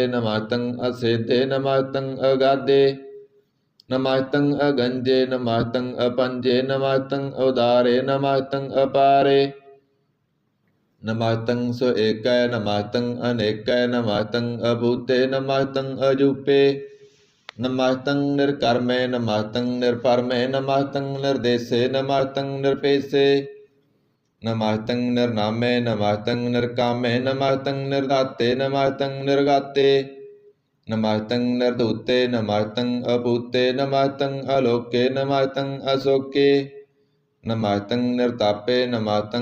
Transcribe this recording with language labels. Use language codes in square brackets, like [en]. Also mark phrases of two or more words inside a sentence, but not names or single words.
[bra] ਨਮਸਤੰ ਅਸੇਦੇ ਨਮਸਤੰ ਅਗਾਦੇ। ਨਮਸਤੰ ਅਗੰਜੇ ਨਮਸਤੰ ਅਪੰਜੇ। ਨਮਸਤੰ ਉਦਾਰੇ ਨਮਸਤੰ ਅਪਾਰੇ। ਨਮਸਤੰ ਸੋ ਏਕੈ ਨਮਸਤੰ ਅਨੇਕੈ। ਨਮਸਤੰ ਅਭੂਤੇ ਨਮਸਤੰ ਅਜੂਪੇ। नमस्तं निर्कर्मे नमस्तं निर्परमे नमस्तं निर्देशे नमस्तं निरपेशे नमस्तं निर्नामे नमस्तं निर्कामे नमस्तं निर्दाते नमस्तं निर्गाते नमस्तं निर्दूते नमस्तं अपूते नमस्तं अलोके नमस्तं अशोके नमस्तं निर्तापे नमस्तं